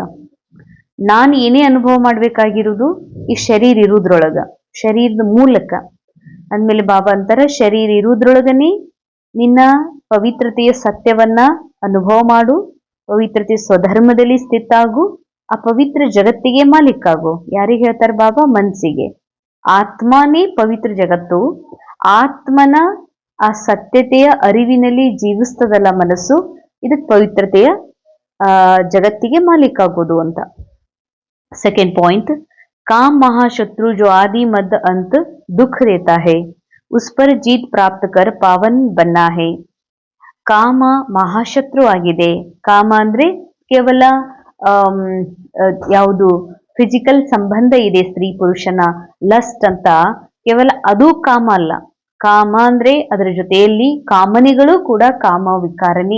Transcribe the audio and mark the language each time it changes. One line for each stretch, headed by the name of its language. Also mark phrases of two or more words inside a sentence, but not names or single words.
Kannada: ನಾನು ಏನೇ ಅನುಭವ ಮಾಡ್ಬೇಕಾಗಿರುವುದು ಈ ಶರೀರ ಇರುವುದ್ರೊಳಗ, ಶರೀರದ ಮೂಲಕ ಅಂದ್ಮೇಲೆ ಬಾಬಾ ಅಂತಾರ, ಶರೀರ ಇರುವುದ್ರೊಳಗನೆ ನಿನ್ನ ಪವಿತ್ರತೆಯ ಸತ್ಯವನ್ನ ಅನುಭವ ಮಾಡು, ಪವಿತ್ರತೆಯ ಸ್ವಧರ್ಮದಲ್ಲಿ ಸ್ಥಿತ ಆಗು, ಆ ಪವಿತ್ರ ಜಗತ್ತಿಗೆ ಮಾಲೀಕಾಗು. ಯಾರಿಗೆ ಹೇಳ್ತಾರೆ ಬಾಬಾ? ಮನಸ್ಸಿಗೆ. ಆತ್ಮನೇ ಪವಿತ್ರ ಜಗತ್ತು, ಆತ್ಮನ ಆ ಸತ್ಯತೆಯ ಅರಿವಿನಲ್ಲಿ ಜೀವಿಸ್ತದಲ್ಲ ಮನಸ್ಸು, ಇದಕ್ಕೆ ಪವಿತ್ರತೆಯ ಜಗತ್ತಿಗೆ ಮಾಲೀಕಾಗೋದು ಅಂತ.
English: second point,
Hindi: काम महाशत्रु जो आदि मध्य अंत दुख देता है उस पर जीत प्राप्त कर पावन बनना है.
Kannada: ಕಾಮ ಮಹಾಶತ್ರು ಆಗಿದೆ. ಕಾಮ ಅಂದ್ರೆ ಕೇವಲ ಯಾವುದು ಫಿಸಿಕಲ್ ಸಂಬಂಧ ಇದೆ ಸ್ತ್ರೀ ಪುರುಷನ ಲಸ್ಟ್ ಅಂತ, ಕೇವಲ ಅದು ಕಾಮ ಅಲ್ಲ. ಕಾಮ ಅಂದ್ರೆ ಅದರ ಜೊತೆಯಲ್ಲಿ ಕಾಮನೆಗಳು ಕೂಡ ಕಾಮ ವಿಕಾರನಿ.